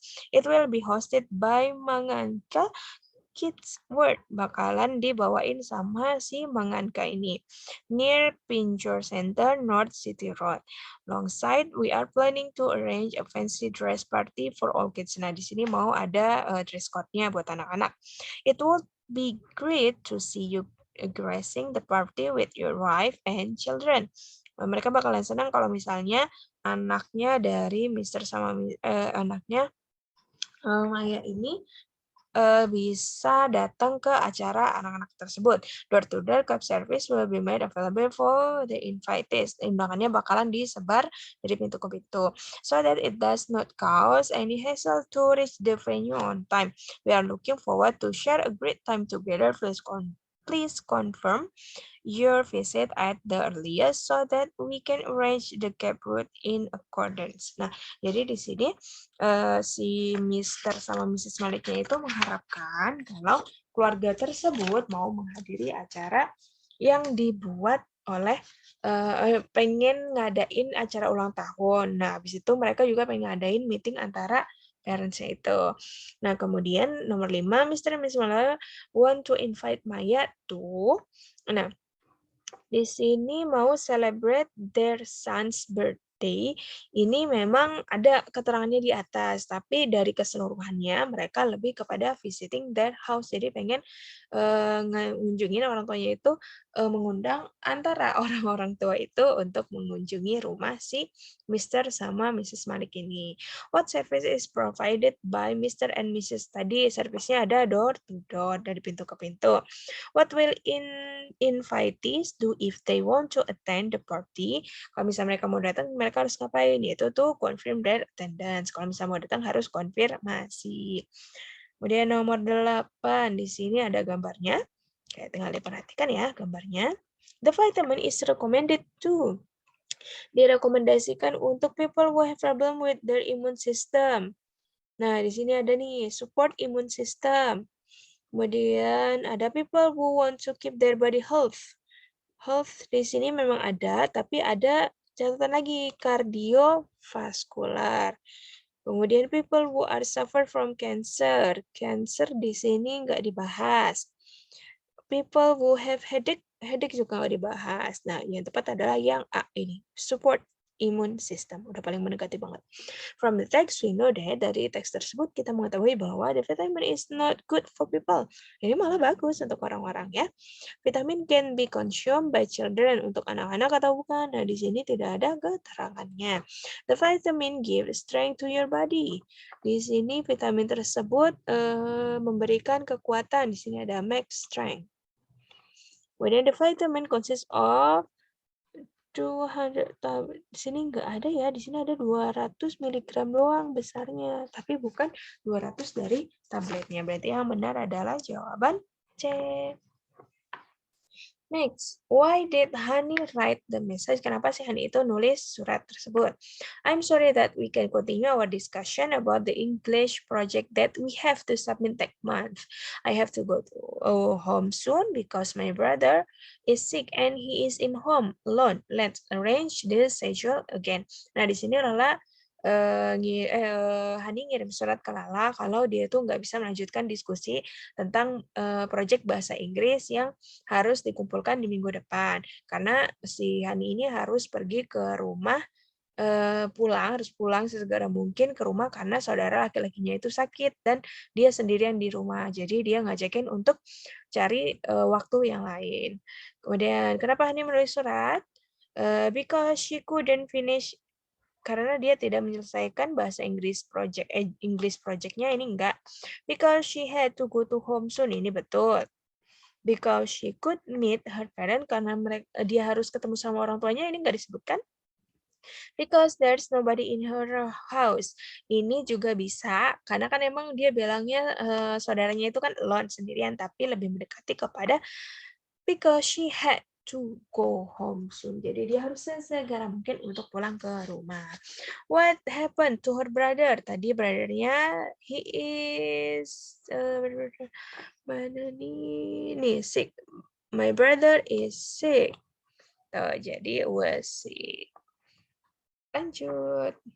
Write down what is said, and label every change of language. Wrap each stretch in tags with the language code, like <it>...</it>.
<en>It will be hosted by Manganka Kids World,</en> <id>bakalan dibawain sama si Manganka ini</id> <en>near Pinjor Center, North City Road. Alongside, we are planning to arrange a fancy dress party for all kids.</en> <id>Nah, di sini mau ada dress code-nya buat anak-anak.</id> <en>It would be great to see you gracing the party with your wife and children.</en> <id>Mereka bakalan senang kalau misalnya anaknya dari Mr. sama anaknya Maya ini bisa datang ke acara anak-anak tersebut.</id> <en>Door-to-door cup service will be made available for the invitees.</en> <id>Undangannya bakalan disebar dari pintu ke pintu.</id> <en>So that it does not cause any hassle to reach the venue on time. We are looking forward to share a great time together. Please confirm your visit at the earliest so that we can arrange the cab route in accordance.</en> <id>Nah, jadi di sini si Mr. sama Mrs. Maliknya itu mengharapkan kalau keluarga tersebut mau menghadiri acara yang dibuat oleh pengen ngadain acara ulang tahun. Nah, habis itu mereka juga pengen ngadain meeting antara parents-nya itu. Nah, kemudian nomor 5,</id> <en>Mr. and Mrs. Malik want to invite Maya to.</en> <id>Nah, di sini mau</id> <en>celebrate their son's birthday.</en> <id>Ini memang ada keterangannya di atas, tapi dari keseluruhannya mereka lebih kepada</id> <en>visiting their house.</en> <id>Jadi pengen ngunjungin orang tuanya itu mengundang antara orang-orang tua itu untuk mengunjungi rumah si Mr. sama Mrs. Malik ini.</id> <en>What service is provided by Mr. and Mrs. tadi?</en> <id>Servisnya ada door to door, dari pintu ke pintu.</id> <en>What will invitees do if they want to attend the party?</en> <id>Kalau misalnya mereka mau datang, mereka harus ngapain? Yaitu tuh</id> <en>confirm their attendance.</en> <id>Kalau misalnya mau datang harus konfirmasi. Kemudian nomor 8, di sini ada gambarnya. Kayak tinggal diperhatikan ya gambarnya.</id> <en>The vitamin is recommended to.</en> <id>Direkomendasikan untuk</id> <en>people who have problem with their immune system.</en> <id>Nah, di sini ada nih,</id> <en>support immune system.</en> <id>Kemudian ada</id> <en>people who want to keep their body health.</en> <id>Health di sini memang ada, tapi ada catatan lagi, kardiovaskular. Kemudian</id> <en>people who are suffer from cancer.</en> <id>Cancer di sini nggak dibahas.</id> <en>People who have headache</en> <id>juga nggak dibahas. Nah, yang tepat adalah yang A ini,</id> <en>support immune system.</en> <id>Udah paling mendekati banget.</id> <en>From the text, we know that</en> <id>dari teks tersebut kita mengetahui bahwa</id> <en>the vitamin is not good for people.</en> <id>Ini malah bagus untuk orang-orang ya.</id> <en>Vitamin can be consumed by children,</en> <id>untuk anak-anak atau bukan. Nah, di sini tidak ada keterangannya.</id> <en>The vitamin gives strength to your body.</en> <id>Di sini vitamin tersebut memberikan kekuatan. Di sini ada max strength. Kemudian</id> <en>the vitamin consists of 200,</en> <id>di sini nggak ada ya, di sini ada 200 mg doang besarnya, tapi bukan 200 dari tabletnya. Berarti yang benar adalah jawaban C.</id> <en>Next, why did Hani write the message?</en> <id>Kenapa sih Hani itu nulis surat tersebut?</id> <en>I'm sorry that we can continue our discussion about the English project that we have to submit next month. I have to go to home soon because my brother is sick and he is in home alone. Let's arrange this schedule again.</en> <id>Nah, di sini Lala Hani ngirim surat ke Lala kalau dia tuh nggak bisa melanjutkan diskusi tentang proyek bahasa Inggris yang harus dikumpulkan di minggu depan. Karena si Hani ini harus pergi ke rumah, harus pulang sesegera mungkin ke rumah karena saudara laki-lakinya itu sakit dan dia sendirian di rumah. Jadi dia ngajakin untuk cari waktu yang lain. Kemudian kenapa Hani menulis surat?</id> <en>Because she couldn't finish</en> <id>karena dia tidak menyelesaikan bahasa Inggris projectnya ini enggak.</id> <en>Because she had to go to home soon,</en> <id>ini betul.</id> <en>Because she could meet her parent,</en> <id>karena dia harus ketemu sama orang tuanya, ini enggak disebutkan.</id> <en>Because there's nobody in her house,</en> <id>ini juga bisa karena kan emang dia bilangnya saudaranya itu kan alone, sendirian, tapi lebih mendekati kepada</id> <en>because she had to go home soon.</en> <id>Jadi dia harus segera mungkin untuk pulang ke rumah.</id> <en>What happened to her brother?</en> <id>Tadi brothernya</id> <en>he is</en> <id>mana nih</id> <en>sick. My brother is sick. Jadi was sick. Lanjut.</en>